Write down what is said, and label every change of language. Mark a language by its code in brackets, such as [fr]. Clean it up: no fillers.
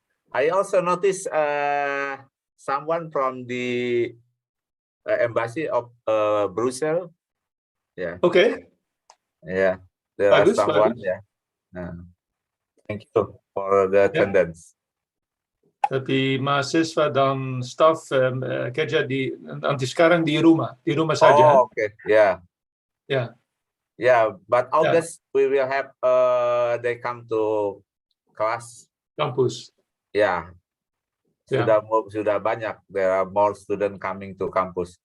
[en] I also noticed someone from the embassy of Brussels. Yeah. Okay. Yeah. There are someone. [id] Bagus. [en] Yeah. Thank you for the attendance. [id] Tapi mahasiswa dan staf kerja nanti sekarang di rumah saja. [en] Oh, okay. Yeah. Yeah. Yeah, but August we will have they come to class. [id] Kampus. Yeah. Sudah banyak. [en] There are more students coming to campus.